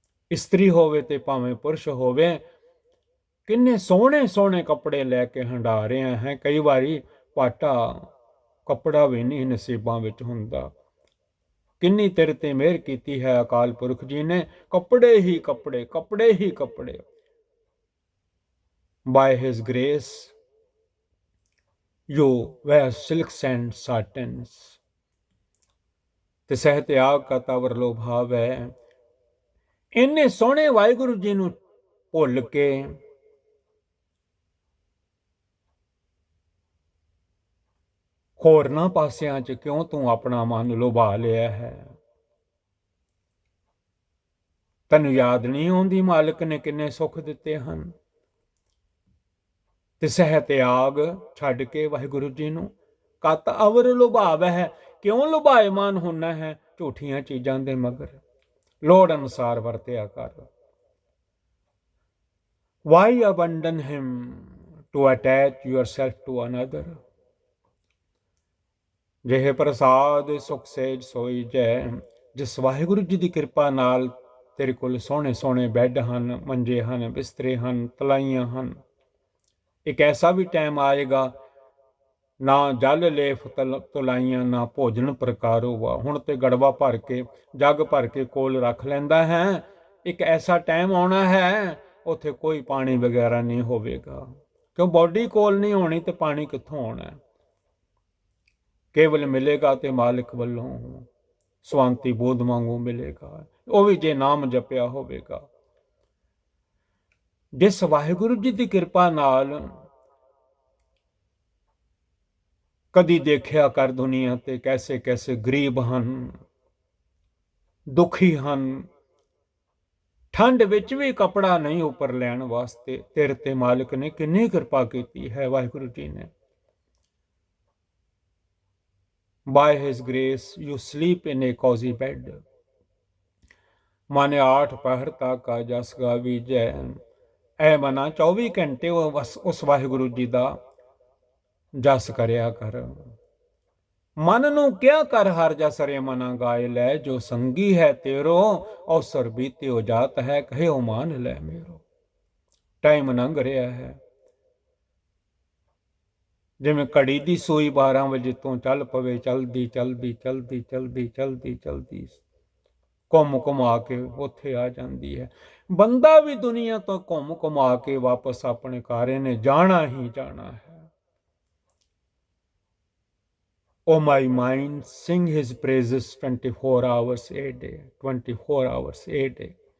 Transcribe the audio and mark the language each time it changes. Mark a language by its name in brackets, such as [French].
[Punjabi] ਇਸਤਰੀ ਹੋਵੇ ਤੇ ਭਾਵੇਂ ਪੁਰਸ਼ ਹੋਵੇ, ਕਿੰਨੇ ਸੋਹਣੇ ਸੋਹਣੇ ਕੱਪੜੇ ਲੈ ਕੇ ਹੰਢਾ ਰਿਹਾ ਹੈ। ਕਈ ਵਾਰੀ ਪਾਟਾ ਕੱਪੜਾ ਵੀ ਨਹੀਂ ਨਸੀਬਾਂ ਵਿੱਚ ਹੁੰਦਾ। ਕਿੰਨੀ ਤੇਰੇ ਤੇ ਮਿਹਰ ਕੀਤੀ ਹੈ ਅਕਾਲ ਪੁਰਖ ਜੀ ਨੇ, ਕੱਪੜੇ ਹੀ ਕੱਪੜੇ, ਕੱਪੜੇ ਹੀ ਕੱਪੜੇ। [English] By his grace you wear silks and satins। [Punjabi] ਤੇ ਸਹਿ ਤਿਆਗ ਕਾ ਤਵਰ ਲੋ ਭਾਵ ਹੈ। ਇੰਨੇ ਸੋਹਣੇ ਵਾਹਿਗੁਰੂ ਜੀ ਨੂੰ ਭੁੱਲ ਕੇ ਹੋਰਨਾਂ ਪਾਸਿਆਂ 'ਚ ਕਿਉਂ ਤੂੰ ਆਪਣਾ ਮਨ ਲੁਭਾ ਲਿਆ ਹੈ? ਤੈਨੂੰ ਯਾਦ ਨਹੀਂ ਆਉਂਦੀ ਮਾਲਕ ਨੇ ਕਿੰਨੇ ਸੁੱਖ ਦਿੱਤੇ ਹਨ? ਤੇ ਸਹਿ ਤਿਆਗ ਛੱਡ ਕੇ ਵਾਹਿਗੁਰੂ ਜੀ ਨੂੰ ਕਤ ਅਵਰ ਲੁਭਾਵ ਹੈ। ਕਿਉਂ ਲੁਭਾਇਮਾਨ ਹੋਣਾ ਹੈ ਝੂਠੀਆਂ ਚੀਜ਼ਾਂ ਦੇ ਮਗਰ? ਲੋੜ ਅਨੁਸਾਰ ਵਰਤਿਆ ਕਰ। [English] Why abandon him to attach yourself to another? [Punjabi] ਜਿਹੇ ਪ੍ਰਸਾਦ ਸੁਖ ਸੇਜ ਸੋਈ ਜੈ। ਜਿਸ ਵਾਹਿਗੁਰੂ ਜੀ ਦੀ ਕਿਰਪਾ ਨਾਲ ਤੇਰੇ ਕੋਲ ਸੋਹਣੇ ਸੋਹਣੇ ਬੈੱਡ ਹਨ, ਮੰਜੇ ਹਨ, ਬਿਸਤਰੇ ਹਨ, ਤਲਾਈਆਂ ਹਨ। ਇੱਕ ਐਸਾ ਵੀ ਟਾਈਮ ਆਏਗਾ, ਨਾ ਜਲ ਲੇਫ ਤੁਲਾਈਆਂ, ਨਾ ਭੋਜਨ ਪ੍ਰਕਾਰੋ ਵਾ। ਹੁਣ ਤੇ ਗੜਵਾ ਭਰ ਕੇ, ਜੱਗ ਭਰ ਕੇ ਕੋਲ ਰੱਖ ਲੈਂਦਾ ਹੈ। ਇੱਕ ਐਸਾ ਟਾਈਮ ਆਉਣਾ ਹੈ ਉੱਥੇ ਕੋਈ ਪਾਣੀ ਵਗੈਰਾ ਨਹੀਂ ਹੋਵੇਗਾ। ਕਿਉਂ? ਬੋਡੀ ਕੋਲ ਨਹੀਂ ਹੋਣੀ ਤੇ ਪਾਣੀ ਕਿੱਥੋਂ ਆਉਣਾ? ਕੇਵਲ ਮਿਲੇਗਾ ਤੇ ਮਾਲਿਕ ਵੱਲੋਂ ਸਵਾਂਤੀ ਬੋਧ ਵਾਂਗੂ ਮਿਲੇਗਾ, ਉਹ ਵੀ ਜੇ ਨਾਮ ਜਪਿਆ ਹੋਵੇਗਾ। ਜਿਸ ਵਾਹਿਗੁਰੂ ਜੀ ਦੀ ਕਿਰਪਾ ਨਾਲ ਕਦੀ ਦੇਖਿਆ ਕਰ ਦੁਨੀਆ ਤੇ ਕੈਸੇ ਕੈਸੇ ਗਰੀਬ ਹਨ, ਦੁਖੀ ਹਨ, ਠੰਡ ਵਿੱਚ ਵੀ ਕੱਪੜਾ ਨਹੀਂ ਉੱਪਰ ਲੈਣ ਵਾਸਤੇ। ਤੇਰੇ ਤੇ ਮਾਲਿਕ ਨੇ ਕਿੰਨੀ ਕਿਰਪਾ ਕੀਤੀ ਹੈ ਵਾਹਿਗੁਰੂ ਜੀ ਨੇ। [English] By his grace you sleep in a cozy bed। [Punjabi] ਮਾਨੇ 8 ਪਹਿਰ ਤੱਕ ਆ ਜਸ ਗਾਵੀ ਜੈ। ਐ ਮਨਾ 24 ਘੰਟੇ ਉਸ ਵਾਹਿਗੁਰੂ ਜੀ ਦਾ ਜਸ ਕਰਿਆ ਕਰ। ਮਨ ਨੂੰ ਕਿਆ ਕਰ ਹਰ ਜਸ ਰੇ ਮਨਾ ਗਾਏ ਲੈ। ਜੋ ਸੰਗੀ ਹੈ ਤੇਰੋ ਅਵਸਰ ਬੀਤਿਓ ਜਾਤ ਹੈ, ਕਹਿਓ ਮਾਨ ਲੈ ਮੇਰੋ। ਟਾਈਮ ਲੰਘ ਰਿਹਾ ਹੈ, ਜਿਵੇਂ ਘੜੀ ਦੀ ਸੂਈ 12 ਵਜੇ ਤੋਂ ਚੱਲ ਪਵੇ, ਚਲਦੀ ਚਲਦੀ ਚਲਦੀ ਚਲਦੀ ਚਲਦੀ ਚਲਦੀ ਘੁੰਮ ਘੁਮਾ ਕੇ ਉੱਥੇ ਆ ਜਾਂਦੀ ਹੈ। ਬੰਦਾ ਵੀ ਦੁਨੀਆ ਤੋਂ ਘੁੰਮ ਘੁਮਾ ਕੇ ਵਾਪਸ ਆਪਣੇ ਘਰ ਨੇ ਜਾਣਾ ਹੀ ਜਾਣਾ ਹੈ। [English] Oh my mind, sing his praises 24 hours a day, 24 hours a day।